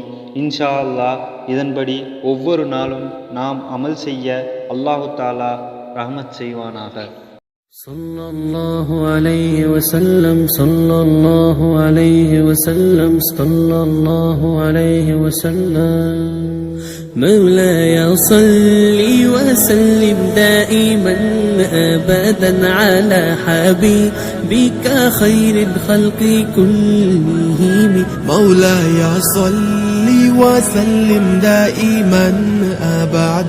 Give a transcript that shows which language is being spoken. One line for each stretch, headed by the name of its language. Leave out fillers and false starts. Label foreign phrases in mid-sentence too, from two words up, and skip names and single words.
Arabic: إن شاء الله
Tamil: இதன்படி ஒவ்வொரு நாளும் நாம் அமல் செய்ய
Arabic: الله تعالى رحمة
Tamil: செய்வானாக.
Arabic: صلى الله عليه وسلم، صلى الله عليه وسلم، صلى الله عليه وسلم. مولاي صل وسلم دائما أبدا على حبيبك خير الخلق كلهم. مولاي صل وسلم دائما أبدا